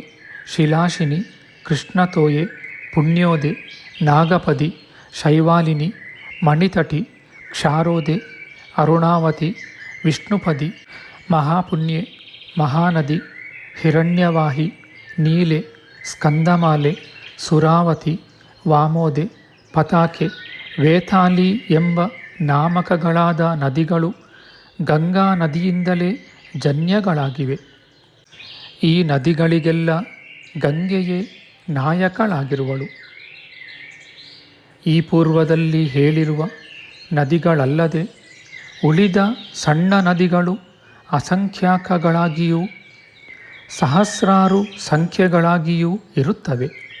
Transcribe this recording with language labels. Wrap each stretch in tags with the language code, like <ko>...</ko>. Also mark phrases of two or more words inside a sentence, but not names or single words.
<kn>ಶಿಲಾಶಿನಿ, ಕೃಷ್ಣತೋಯೆ, ಪುಣ್ಯೋದೆ, ನಾಗಪದಿ, ಶೈವಾಲಿನಿ, ಮಣಿತಟಿ, ಕ್ಷಾರೋದೆ, ಅರುಣಾವತಿ, ವಿಷ್ಣುಪದಿ, ಮಹಾಪುಣ್ಯೆ, ಮಹಾನದಿ, ಹಿರಣ್ಯವಾಹಿ, ನೀಲೆ, ಸ್ಕಂದಮಾಲೆ, ಸುರಾವತಿ, ವಾಮೋದೆ, ಪತಾಕೆ, ವೇತಾಲಿ ಎಂಬ ನಾಮಕಗಳಾದ ನದಿಗಳು ಗಂಗಾ ನದಿಯಿಂದಲೇ ಜನ್ಯಗಳಾಗಿವೆ. ಈ ನದಿಗಳಿಗೆಲ್ಲ ಗಂಗೆಯೇ ನಾಯಕಳಾಗಿರುವಳು. ಈ ಪೂರ್ವದಲ್ಲಿ ಹೇಳಿರುವ ನದಿಗಳಲ್ಲದೆ ಉಳಿದ ಸಣ್ಣ ನದಿಗಳು ಅಸಂಖ್ಯಾಕಗಳಾಗಿಯೂ ಸಹಸ್ರಾರು ಸಂಖ್ಯೆಗಳಾಗಿಯೂ ಇರುತ್ತವೆ.</kn>